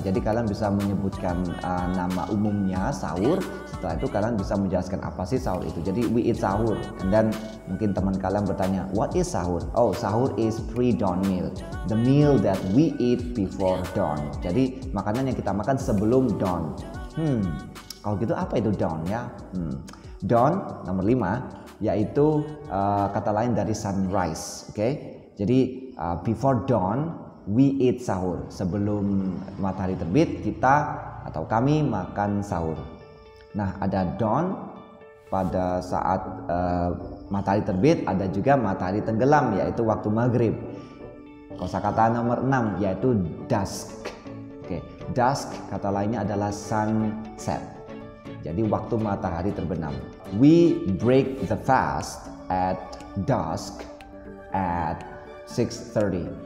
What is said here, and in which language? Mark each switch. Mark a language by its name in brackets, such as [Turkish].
[Indonesian] Jadi kalian bisa menyebutkan nama umumnya sahur. Setelah itu kalian bisa menjelaskan apa sih sahur itu. Jadi [English] we eat sahur. And then [Indonesian] mungkin teman kalian bertanya, [English] what is sahur? Oh, sahur is pre-dawn meal. The meal that we eat before dawn. [Indonesian] Jadi makanan yang kita makan sebelum dawn. Kalau gitu apa itu dawn ya? Dawn nomor 5 yaitu kata lain dari sunrise. Oke. Jadi [English] before dawn we eat sahur. [Indonesian] Sebelum matahari terbit kita atau kami makan sahur. Nah, ada dawn pada saat matahari terbit, ada juga matahari tenggelam yaitu waktu maghrib. Kosakata nomor 6 yaitu dusk. Oke, dusk kata lainnya adalah sunset. Jadi waktu matahari terbenam. [English] We break the fast at dusk at 6:30.